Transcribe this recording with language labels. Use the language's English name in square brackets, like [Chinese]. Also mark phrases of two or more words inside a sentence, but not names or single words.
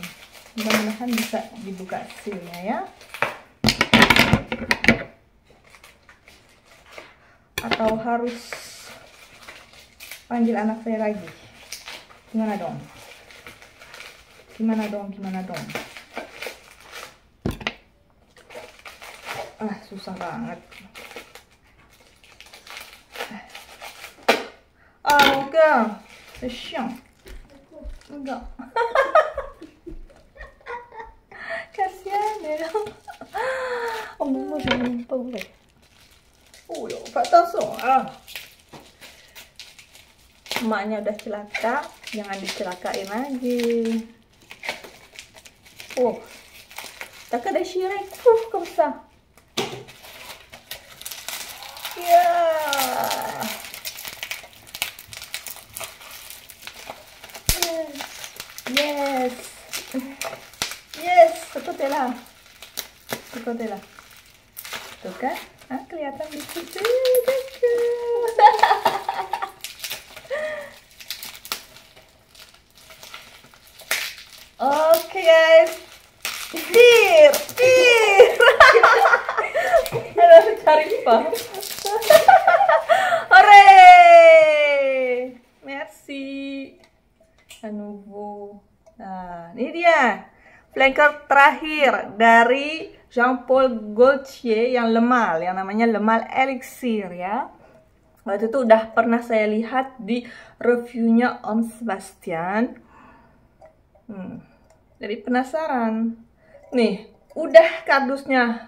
[Indonesian] Mudah-mudahan bisa dibuka sealnya ya. Atau harus panggil anak saya lagi? Gimana dong? Gimana dong? Susah banget. Enggak. [French] C'est chiant. [Indonesian] Enggak. Kasihan ya. [French] Oh, moi je n'aime pas ouvrir. [Indonesian] Oh ya, attention. Emaknya udah celaka, jangan dicelakain lagi. Oh, tak ada shirai, [French] comme ça. [Indonesian] Ya. Yes, seperti lah. Tuh kan? Kelihatan di situ. Oke guys, dir. Harus cari apa? Hore, merci. [French] À nouveau. [Indonesian] Nah, ini dia flanker terakhir dari Jean Paul Gaultier yang lemal, yang namanya lemal elixir ya. Waktu itu udah pernah saya lihat di reviewnya Om Sebastian. Jadi penasaran. Nih, udah kardusnya.